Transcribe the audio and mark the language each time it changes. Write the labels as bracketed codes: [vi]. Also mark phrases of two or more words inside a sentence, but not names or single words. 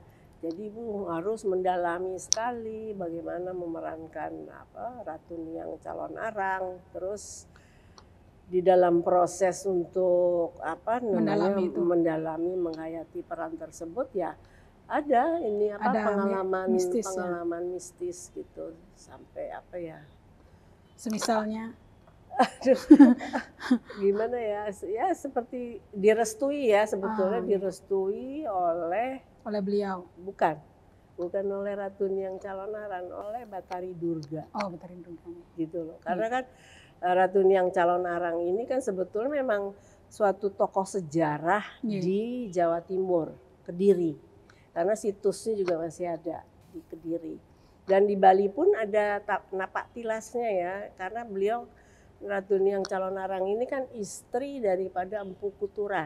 [id] Jadi ibu harus mendalami sekali bagaimana memerankan Ratu Niang Calon Arang, terus di dalam proses untuk mendalami menghayati peran tersebut ya ada pengalaman mistis gitu sampai semisalnya gimana ya seperti direstui ya sebetulnya direstui oleh beliau, bukan oleh Ratu Niang Calon Arang, oleh Batari Durga. Oh, Batari Durga gitu loh, karena kan Ratu Niang Calon Arang ini kan sebetulnya memang suatu tokoh sejarah di Jawa Timur, Kediri, karena situsnya juga masih ada di Kediri. Dan di Bali pun ada napak tilasnya ya, karena beliau Ratu Niang Calon Arang ini kan istri daripada Empu Kuturan.